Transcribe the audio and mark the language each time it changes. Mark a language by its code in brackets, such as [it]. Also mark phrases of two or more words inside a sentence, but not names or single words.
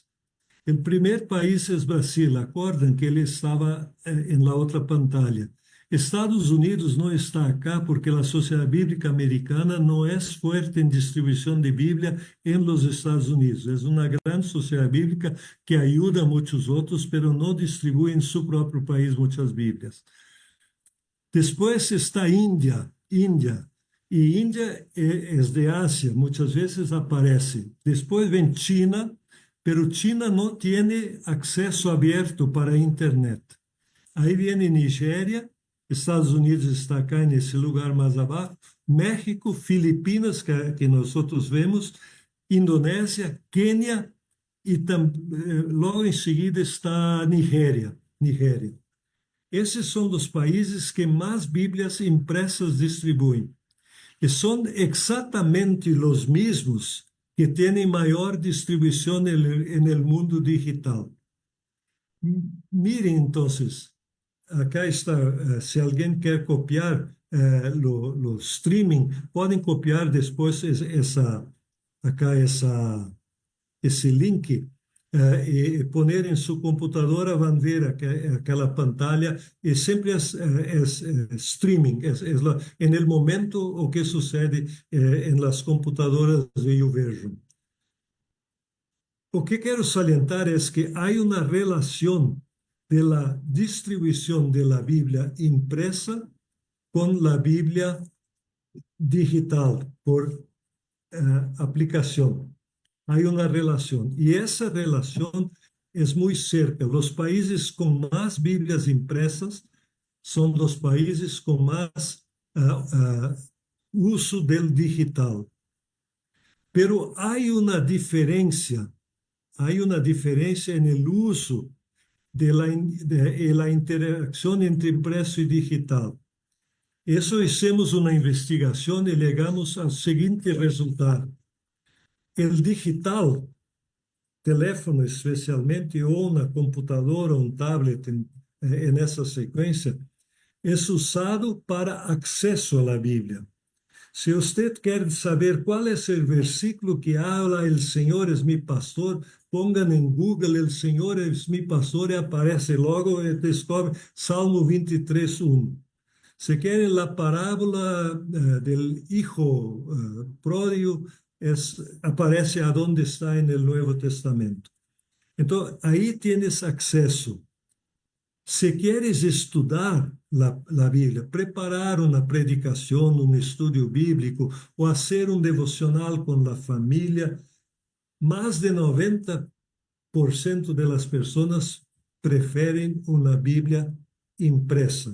[pt] O primeiro país é Brasil, acordam que ele estava em la outra pantalla. Estados Unidos não está acá porque a Sociedade Bíblica Americana não é forte em distribuição de Bíblia em los Estados Unidos. É uma grande sociedade bíblica que ajuda a muitos outros, mas não distribui em seu próprio país muitas Bíblias. [es] Después está India. Y India es de Asia, muchas veces aparece. Después ven China, pero China no tiene acceso abierto para Internet. Ahí viene Nigeria, Estados Unidos está acá en ese lugar más abajo, México, Filipinas, que nosotros vemos, Indonesia, Kenia, y luego enseguida está Nigeria. [pt] Esses são os países que mais Bíblias impressas distribuem. E são exatamente os mesmos que têm maior distribuição no mundo digital. Mirem, então, acá está, se alguém quer copiar o streaming, podem copiar depois esse link. E poner em seu computadora van ver aquela pantalla e sempre é streaming, em el momento o que sucede em [es] las computadoras [pt] eu vejo. O que quero salientar é que há uma relação de la distribuição de la Bíblia impresa com la Bíblia digital por aplicação. [es] Hay una relación y esa relación es muy cerca. Los países con más Biblias impresas son los países con más uso del digital. Pero hay una diferencia en el uso de la interacción entre impreso y digital. Eso hicimos una investigación y llegamos al siguiente resultado. El digital, teléfono especialmente, [pt] ou na computadora, um tablet, nessa sequência, é usado para acesso à Bíblia. Se você quer saber qual é o versículo que habla [es] "El Senhor es mi pastor", [pt] pongan em Google [es] "El Senhor es mi pastor" [pt] e aparece logo e descobre Salmo 23:1. Se querem a parábola [es] del hijo pródigo, [pt] aparece aonde está no Novo Testamento. [es] Entonces, ahí tienes acceso. Si quieres estudiar la Biblia, preparar una predicación, un estudio bíblico o hacer un devocional con la familia, más de 90% de las personas prefieren una Biblia impresa.